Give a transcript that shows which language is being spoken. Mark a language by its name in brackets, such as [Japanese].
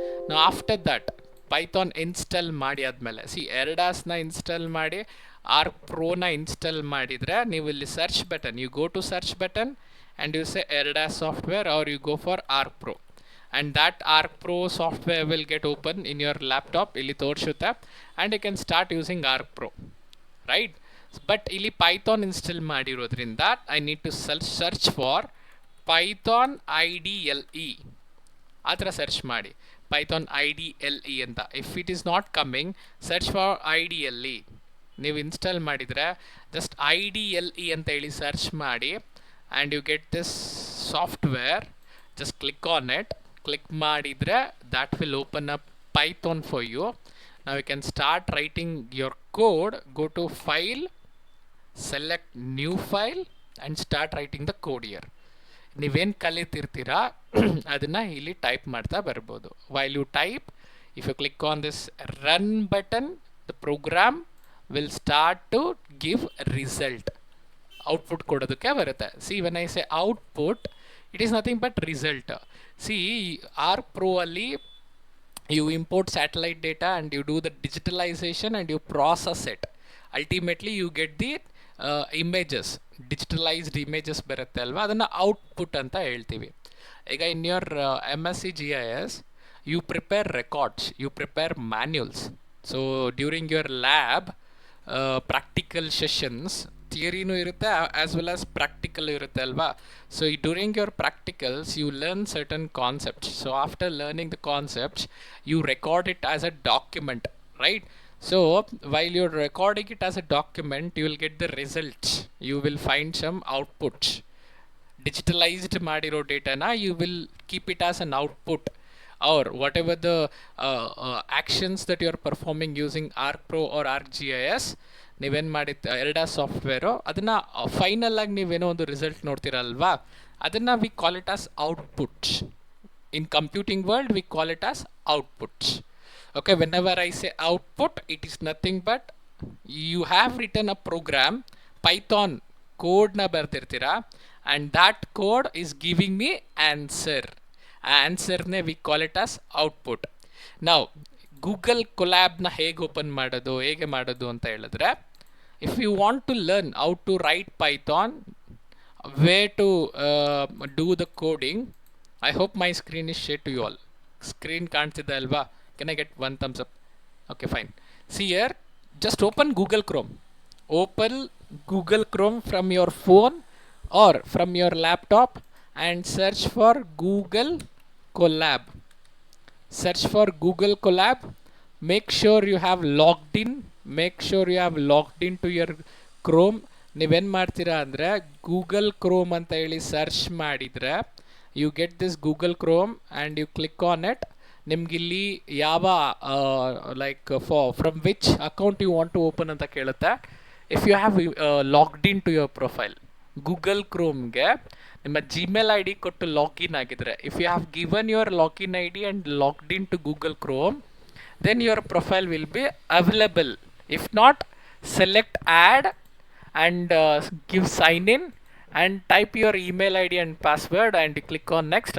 [English] Now after that, Python install [Kannada] ಮಾಡಿ ಆದ್ಮೇಲೆ, [English] see, [Kannada] Erdas na install ಮಾಡಿ, Arc Pro na install ಮಾಡಿದ್ರೆ, ನೀವು ಇಲ್ಲಿ [English] search button, you go to search button and you say Erdas software, or you go for Arc Pro, and that Arc Pro software will get open in your laptop. [Kannada] Illi ತೋರಿಸುತ್ತೆ [English] and you can start using Arc Pro, right? But [Kannada] ಇಲ್ಲಿ Python install ಮಾಡಿರೋದ್ರಿಂದ [English] I need to search for Python IDLE. [Kannada] ಆ ಥರ search ಮಾಡಿ Python IDLE ಅಂತ. [English] If it is not coming, search for IDLE. [Kannada] ನೀವು install ಮಾಡಿದರೆ just IDLE ಅಂತ ಹೇಳಿ ಸರ್ಚ್ ಮಾಡಿ [English] and you get this software. Just click on it. Click ಮಾಡಿದರೆ that will open up Python for you. Now you can start writing your code. Go to file, select new file and start writing the code here. [Kannada] ನೀವೇನು ಕಲಿತಿರ್ತೀರಾ ಅದನ್ನು ಇಲ್ಲಿ type ಮಾಡ್ತಾ ಬರ್ಬೋದು. [English] while you type, if you click on this run button, the program will start to give result. [Kannada] Output ಕೊಡೋದಕ್ಕೆ ಬರುತ್ತೆ. [English] See, when I say output, it is nothing but result. See, Arc Pro ಅಲ್ಲಿ you import satellite data and you do the digitalization and you process it. Ultimately you get the images, digitalized images [Kannada] ಬರುತ್ತೆ ಅಲ್ವಾ, ಅದನ್ನು output ಅಂತ ಹೇಳ್ತೀವಿ. [English] ಈಗ in your MSc GIS you prepare records, you prepare manuals. So during your lab practical sessions, [Kannada] ಥಿಯರಿನೂ ಇರುತ್ತೆ [English] as well as practical [Kannada] ಇರುತ್ತೆ ಅಲ್ವಾ. [English] So during your practicals you learn certain concepts. So after learning the concepts you record it as a document, right? So while you're recording it as a document, you will get the results, you will find some outputs. Digitalized [Kannada] ಮಾಡಿರೋ ಡೇಟಾನ [English] you will keep it as an output, or whatever the actions that you are performing using Arc Pro or ArcGIS, [Kannada] ನೀವೇನು ಮಾಡಿದ್ದು ಎರಡ software ಅದನ್ನು final ಆಗಿ ನೀವೇನೋ ಒಂದು result ನೋಡ್ತೀರಲ್ವಾ, ಅದನ್ನು [English] We call it as outputs. In computing world we call it as outputs. Okay, whenever I say output, it is nothing but you have written a program, [Kannada] Python ಕೋಡ್ನ ಬರ್ದಿರ್ತೀರಾ [English] And that code is giving me answer. [Kannada] ಆ ಆನ್ಸರ್ನೇ [English] We call it as output. [Kannada] ನಾವು Google ಕೊಲ್ಯಾಬ್ನ ಹೇಗೆ open ಮಾಡೋದು, ಹೇಗೆ ಮಾಡೋದು ಅಂತ ಹೇಳಿದ್ರೆ, [English] If you want to learn how to write Python, way to do the coding, I hope my screen is share to you all. [Kannada] Screen ಕಾಣ್ತಿದೆ ಅಲ್ವಾ? [English] Can I get one thumbs up? Okay, fine. See here, just open Google Chrome. Open Google Chrome from your phone or from your laptop and search for Google Colab. Search for Google Colab. Make sure you have logged in. Make sure you have logged into your Chrome. [Kannada] ನೀವೇನು ಮಾಡ್ತೀರಾ ಅಂದರೆ [English] Google Chrome [Kannada] ಅಂತ ಹೇಳಿ search ಮಾಡಿದರೆ [English] You get this Google Chrome and you click on it. [Kannada] ನಿಮಗಿಲ್ಲಿ ಯಾವ [English] like from which account you want to open [Kannada] ಅಂತ ಕೇಳುತ್ತೆ. [English] if you have logged in to your profile, [Kannada] Google ಕ್ರೋಮ್ಗೆ ನಿಮ್ಮ ಜಿಮೇಲ್ ಐ ಡಿ ಕೊಟ್ಟು login ಆಗಿದ್ರೆ, [English] If you have given your login I D and logged in to Google Chrome, then your profile will be available. If not, select add and give sign in and type your email ID and password and click on next.